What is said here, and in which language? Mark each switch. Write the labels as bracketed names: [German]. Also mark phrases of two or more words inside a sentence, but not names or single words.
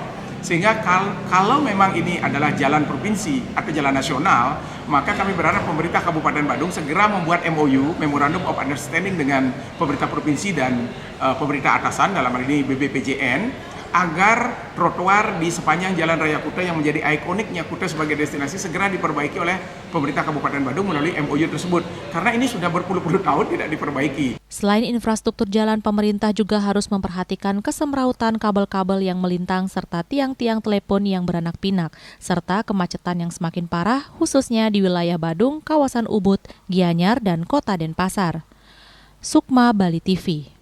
[Indonesian] Sehingga kalau memang ini adalah jalan provinsi atau jalan nasional, maka kami berharap pemerintah Kabupaten Badung segera membuat MOU, [English] Memorandum of Understanding [Indonesian] dengan pemerintah provinsi dan pemerintah atasan, dalam hal ini BBPJN, agar trotoar di sepanjang Jalan Raya Kuta yang menjadi ikoniknya Kuta sebagai destinasi segera diperbaiki oleh pemerintah Kabupaten Badung melalui MOU tersebut. Karena ini sudah berpuluh-puluh tahun tidak diperbaiki. Selain infrastruktur jalan, pemerintah juga harus memperhatikan kesemrautan kabel-kabel yang melintang serta tiang-tiang telepon yang beranak pinak, serta kemacetan yang semakin parah khususnya di wilayah Badung, kawasan Ubud, Gianyar, dan Kota Denpasar. Sukma, Bali TV.